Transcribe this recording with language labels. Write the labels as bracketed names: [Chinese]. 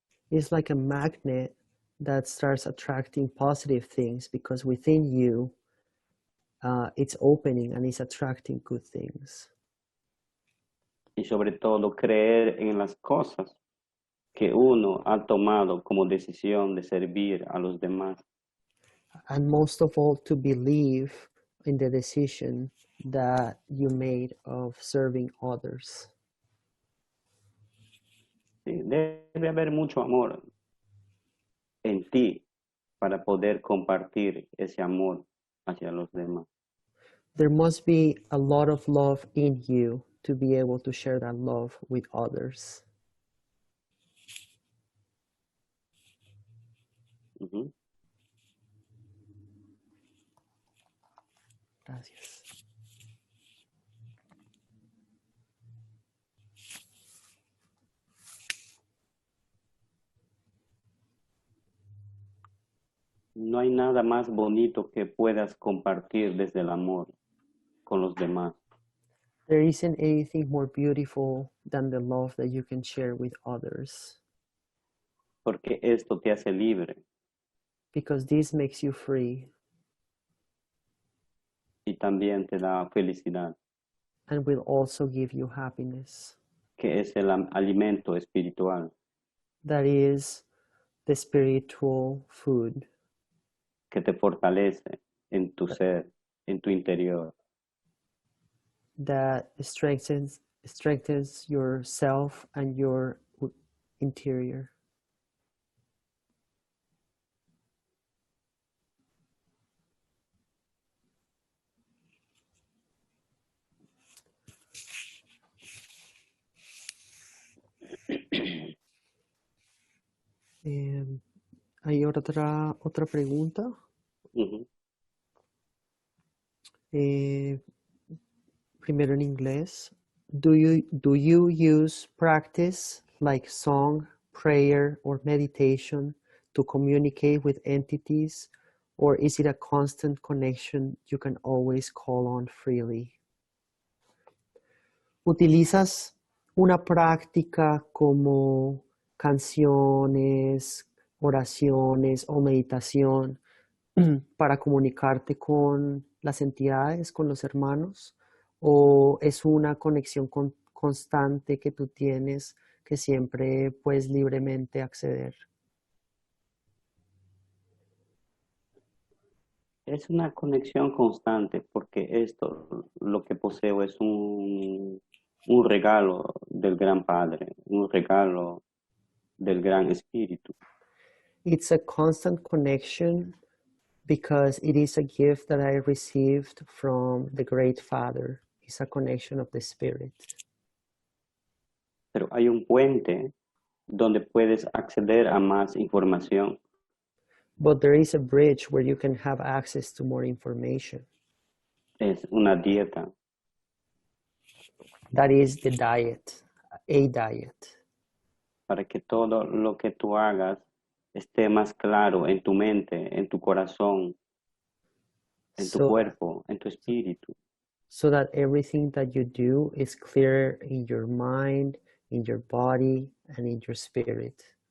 [English] It's like a magnet that starts attracting positive things because within you, it's opening and it's attracting good things. [Spanish] Y sobre todo creer en las cosas que uno ha tomado como decisión de servir a los demás. [English] And most of all, to believe in the decision that you made of serving others. [Spanish] Sí, debe haber mucho amor en ti para poder compartir ese amor hacia los demás. [English] There must be a lot of love in you to be able to share that love with others. Ujú. [Spanish] Gracias. No hay nada más bonito que puedas compartir desde el amor con los demás, [English] There isn't anything more beautiful than the love that you can share with others, [Spanish] porque esto te hace libre [English] because this makes you free [Spanish] y también te da felicidad, [English] and will also give you happiness. [Spanish] que es el alimento espiritual [English] That is the spiritual food [Spanish] que te fortalece en tu ser, en tu interior. [English] that strengthens yourself and your interior. [Spanish] Hay otra pregunta. Ujú. Primero en inglés. [English] Do you use practice like song, prayer, or meditation to communicate with entities, or is it a constant connection you can always call on freely? [Spanish] ¿Utilizas una práctica como canciones, oraciones o meditación para comunicarte con las entidades, con los hermanos? ¿O es una conexión constante que tú tienes que siempre puedes libremente acceder? Es una conexión constante porque esto, lo que poseo es un regalo del Gran Padre, un regalo del Gran Espíritu. [English] It's a constant connection because it is a gift that I received from the Great Father. It's a connection of the Spirit. [Spanish] Pero hay un puente donde puedes acceder a más información. [English] But there is a bridge where you can have access to more information. [Spanish] Es una dieta. [English] That is the diet, a diet, [Spanish] Para que todo lo que tú hagas esté más claro en tu mente, en tu corazón, en tu [English] so, [Spanish] cuerpo, en tu espíritu. [English] so that everything that you do is clear in your mind, in your body, and in your spirit.